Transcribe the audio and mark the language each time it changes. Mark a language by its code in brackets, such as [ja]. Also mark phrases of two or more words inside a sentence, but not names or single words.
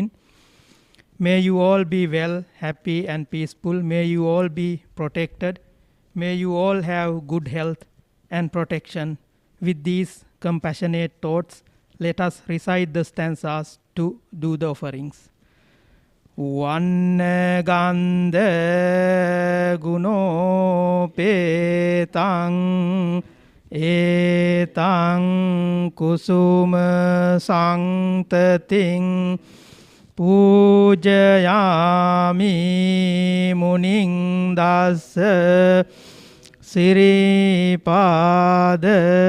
[en] May you all be well, happy and peaceful. May you all be protected. May you all have good health and protection. With these compassionate thoughts, let us recite the stanzas to do the offerings. [pi] Vannagandha gunopetang etang kusuma saṅtating pujayami muning dassa siripada